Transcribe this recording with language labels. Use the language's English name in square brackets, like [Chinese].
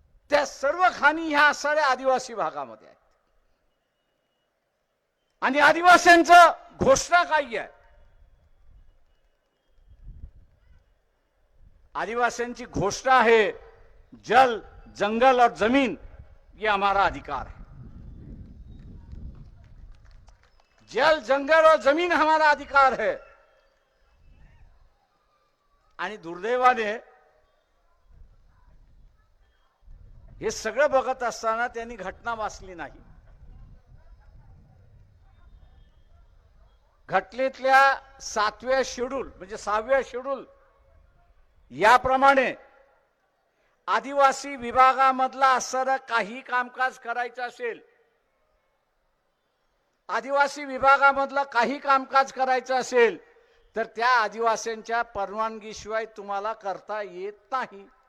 [Marathi] त्या सर्व खाणी ह्या साऱ्या आदिवासी भागामध्ये आहेत. आणि आदिवासींचं घोषणा काय आहे? [Hindi] आदिवासियों की घोषणा है जल, जंगल और जमीन ये हमारा अधिकार है. जल, जंगल और जमीन हमारा अधिकार है. [Marathi] आणि दुर्दैवाने हे सगळं बघत असताना त्यांनी घटना वाचली नाही. घटनेतल्या 7व्या शेड्यूल म्हणजे 6व्या शेड्यूल याप्रमाणे आदिवासी विभागामधला असणारं काही कामकाज करायचं असेल, आदिवासी विभागामधलं काही कामकाज करायचं असेल तर त्या आदिवासींच्या परवानगीशिवाय तुम्हाला करता येत नाही.